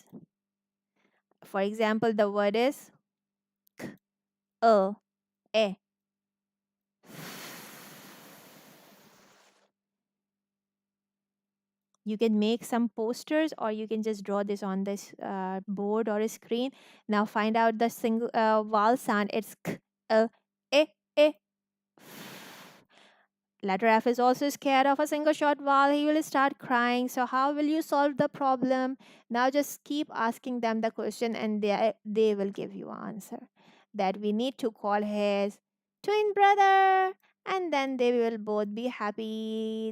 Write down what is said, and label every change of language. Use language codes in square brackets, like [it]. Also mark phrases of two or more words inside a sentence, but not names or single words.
[en] For example, the word is k, e. You can make some posters, or you can just draw this on this board or a screen. Now find out the single vowel sound. It's k, e, e. Letter F is also scared of a single short vowel. He will start crying. So how will you solve the problem? Now just keep asking them the question, and they will give you an answer. That we need to call his twin brother, and then they will both be happy.